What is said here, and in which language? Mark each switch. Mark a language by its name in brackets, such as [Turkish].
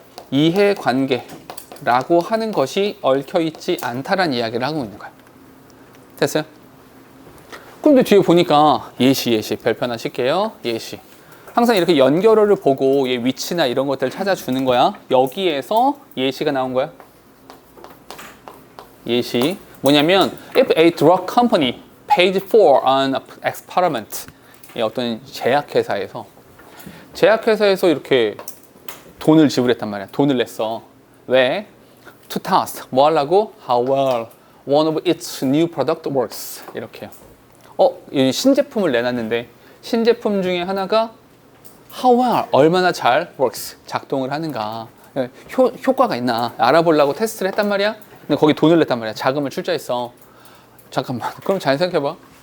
[Korean] 이해관계 라고 하는 것이 얽혀있지 않다라는 이야기를 하고 있는 거야. 됐어요? 근데 뒤에 보니까 예시 별표 하나 칠게요. 예시. 항상 이렇게 연결어를 보고 얘 위치나 이런 것들을 찾아주는 거야. 여기에서 예시가 나온 거야. 예시. 뭐냐면 [English] if a drug company paid for an experiment. [Korean] 어떤 제약회사에서 이렇게 돈을 지불했단 말이야. 돈을 냈어. 왜? [English] To test. [Korean] 뭐 하려고? [English] How well one of its new product works. [Korean] 이렇게요. 이 신제품을 내놨는데 신제품 중에 하나가 [English] How well, [Korean] 얼마나 잘 works, 작동을 하는가, 효과가 있나 알아보려고 테스트를 했단 말이야. 근데 거기 돈을 냈단 말이야. 자금을 출자했어. 잠깐만. 그럼 잘 생각해봐.